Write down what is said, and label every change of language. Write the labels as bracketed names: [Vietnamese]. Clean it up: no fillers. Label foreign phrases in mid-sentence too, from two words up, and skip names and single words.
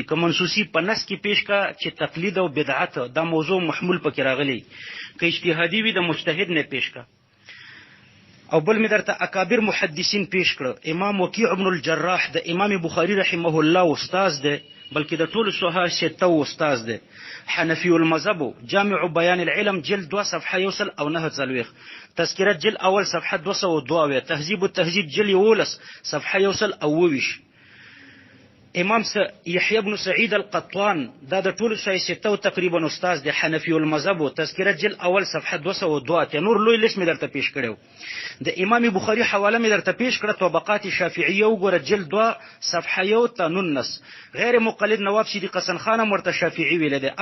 [Pashto] که منسوسي په نص کې پیش کا چې تقلید او بدعت دا موضوع محمول پکې راغلی، که اجتهادي وي د مجتهد نه پیش کا. او بل مې درته اکابر محدثین پیش کړه. امام وکیع ابن الجراح د امام بخاري [Arabic] رحمه الله [Pashto] استاذ دی، بلکې د ټولو صحاح سته استاذ دی. [Arabic] حنفی المذهب، [Pashto] جامع بیان العلم جلد 2 صفحه 109. تذکره جلد اول صفحه 202. تهذیب التهذیب جلد 11 صفحه 129. امام یحیی بن سعید القطان دا د ټولو صحاح سته تقریبا استاذ دی. [Arabic] حنفی المذهب، [Pashto] تذکره جلد اول صفحه 202. نور لوی لیست مې درته پیش کړو. د امام بخاری حواله مې درته پیش کړه، طبقات شافعیه وګوره جلد 2 صفحه 119. غیر مقلد نواب صدیق حسن خان مرته شافعي ویل دی.